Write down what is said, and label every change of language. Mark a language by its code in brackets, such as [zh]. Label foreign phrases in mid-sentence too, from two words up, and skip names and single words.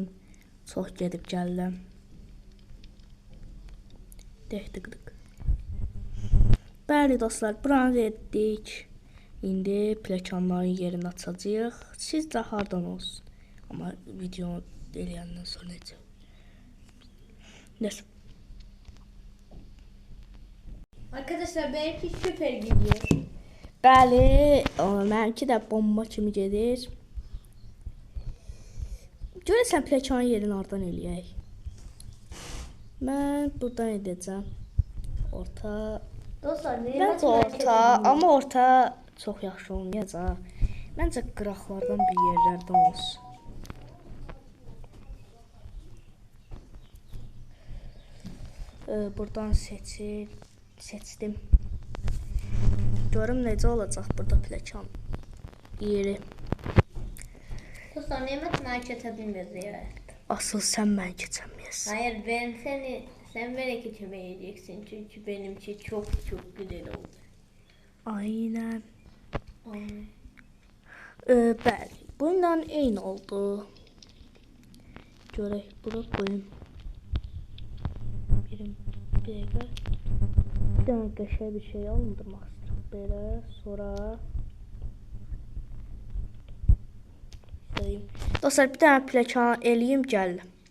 [az] Çox gedib gəldim. Dəhdiqdik. Bəli dostlar, buranı etdik. İndi pləkanların yerini açacağıq. Siz də hardan olsun. Amma video eləyəndən sonra necə? Nəsə. [tr] Arkadaşlar benimki süper gidiyor. [az] Bəli, mənimki də bomba kimi gedir. Görəsən pləkanın yerini hardan eləyək? Mən buradan edəcəm. Orta. Dostlar Məncə orta, amma orta çox yaxşı olmayacaq. Məncə qıraqlardan bir yerlərdən olsun. Buradan seçdim. Görüm necə olacaq burada pləkan yeri. [tr] Dostlar Nimet bana geçebilmez ya. [az] Asıl sən mən keçəməyəsən. [tr] Hayır sen beni geçemeyeceksin çünkü benimki çok güzel oldu. Aynen. Ay. [az] Bəli, bununla eyni oldu. Görək, bura qoyum. Bir dəqiqə. Bir dənə qəşəng bir şey alındırmaq istəyirəm. Belə, sonra dostlar, bir dənə pləkan eləyim, gəlin.